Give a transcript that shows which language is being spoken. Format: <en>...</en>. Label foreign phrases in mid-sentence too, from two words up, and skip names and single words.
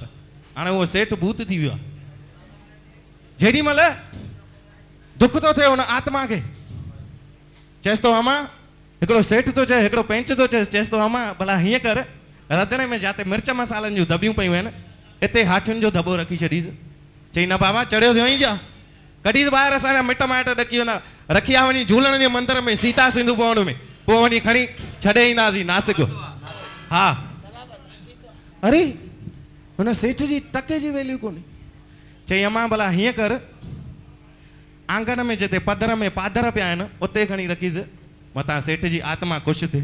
<sd>हाणे उहो सेठ भूत थी वियो आहे। जेॾी महिल दुख थो थिए हुन आत्मा खे, चएसि थो अम्मा, हिकिड़ो सेठ थो चए, हिकिड़ो पेंच थो चएसि, चएसि थो अम्मा भला हीअं कर, रंधिणे में जिते मिर्च मसालनि जूं दॿियूं पयूं आहिनि हिते हाथियुनि जो दॿो रखी छॾीसि। चई न बाबा चढ़ियो थियो ई छा, कढीसि ॿाहिरि, असांजा मिट माइट ॾकी वेंदा। रखी आ वञी झूलण जे मंदर में सीता सिंधु भवन में, पोइ वञी खणी छॾे ईंदासीं नासिक। हा अरे हुन सेठ जी टके जी वैल्यू कोन्हे। चई अम्मा भला हीअं कर, आंगन में जिते पधर में पादर पिया आहिनि उते खणी रखीसि, मतां सेठ जी आत्मा ख़ुशि थिए।</sd>